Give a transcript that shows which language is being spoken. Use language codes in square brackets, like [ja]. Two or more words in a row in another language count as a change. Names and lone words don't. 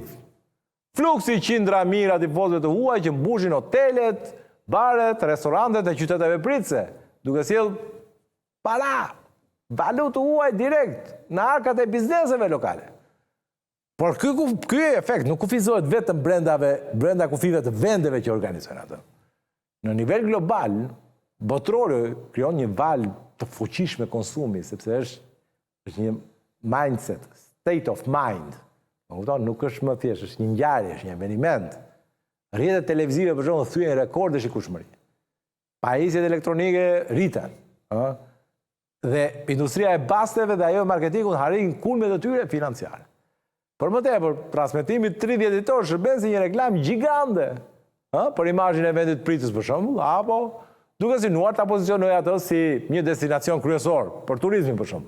[sq] Fluksi qindra mijëra tifozëve të huaj që mbushin hotelet, baret, restorantet e qyteteve pritëse, duke sjell para, valutë huaj direkt në arkat e bizneseve lokale. Por ky efekt nuk kufizohet vetëm brenda kufive të vendeve që organizojnë atë. Në nivel global, botrori krijon një val të fuqishme konsumi, sepse është një mindset, [en] state of mind. [sq] Nuk është më thjesht, është një ngjarje, është një eveniment. Rrjetet televizive për shembull thyen rekorde shikueshmëri. Pajisjet elektronike rriten. Dhe industria e basteve dhe ajo e marketingut arrin kulmet e tyre financiare. Për më tepër, transmetimi 30 ditor shërben si një reklam gjigande për imazhin e vendit pritës për shembull, apo duke synuar ta pozicionojë atë si një destinacion kryesor për turizmin për shembull.